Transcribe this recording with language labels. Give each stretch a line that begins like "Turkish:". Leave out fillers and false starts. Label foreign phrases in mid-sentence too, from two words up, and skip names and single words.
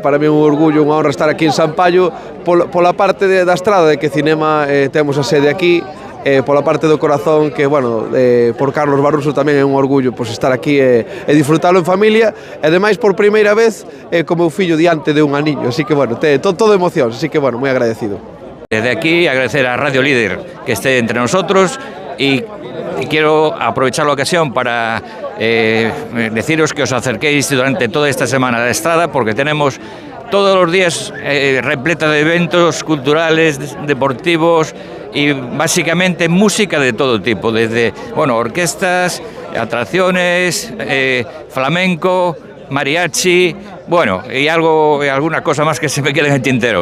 Spanish: Para mí
Galician: é un orgullo, unha honra estar aquí en San Paio pola parte da Estrada, de que Cinema temos a sede aquí, pola parte do corazón, que, bueno, por Carlos Barruso tamén é un orgullo pois estar aquí e disfrutalo en familia, e ademais por primeira vez co meu fillo diante de un aniño, así que, bueno, todo emoción, así que, bueno, moi agradecido.
Spanish: Desde aquí agradecer a Radio Líder que esté entre nosotros y quiero aprovechar la ocasión para deciros que os acerquéis durante toda esta semana a la Estrada, porque tenemos todos los días repleta de eventos culturales, deportivos y básicamente música de todo tipo, desde, bueno, orquestas, atracciones, flamenco, mariachi, bueno, y alguna cosa más que se me quede en el tintero.